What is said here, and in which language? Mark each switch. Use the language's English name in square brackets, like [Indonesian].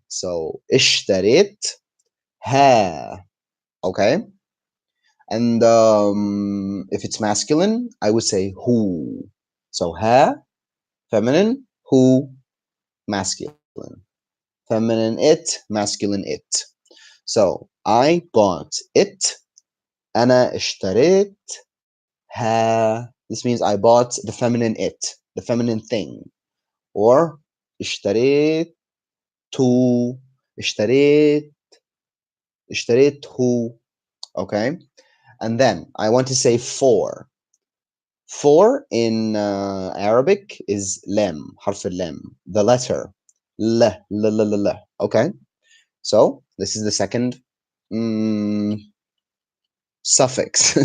[English] So [Arabic] اشتريت [English] ha. Okay. And if it's masculine, I would say who. So ha, feminine, who, masculine. Feminine it, masculine it. So I bought it. [Arabic] أنا اشتريت ha. [English] This means I bought the feminine it, the feminine thing. [Arabic] Or اشتريت اشتريت اشتريته. [English] Okay, and then I want to say for. For in Arabic is lem, [Arabic] حرف اللام, [English] the letter l, l. Okay, so this is the second suffix.